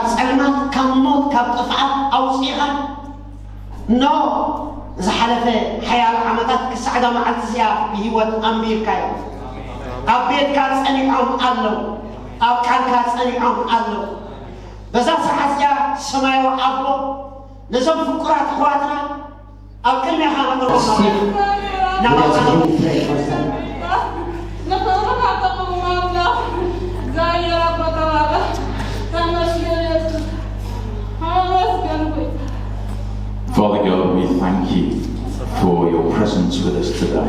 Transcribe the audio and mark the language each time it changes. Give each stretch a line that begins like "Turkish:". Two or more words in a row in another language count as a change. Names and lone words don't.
Tigrinya: ፀልማት ካብ ሞት ካብ ጥፍዓት ኣውፂኻ ኖ ዝሓለፈ ሓያል ዓመታት ክሳዕዳ መዓልቲ እዚኣ ብሂወት ኣንቢርካዮም ኣብ ቤትካ ፀኒዖም ኣለው ኣብ ቃልካ ፀኒዖም ኣለው በዛ ሰዓት እዚኣ ሰማያዊ ኣቦ ነዞም ፍቁራት ኣሕዋትና ኣብ ቅድሚኻ ነቕርቦም
English: Father God, we thank you for your presence with us today.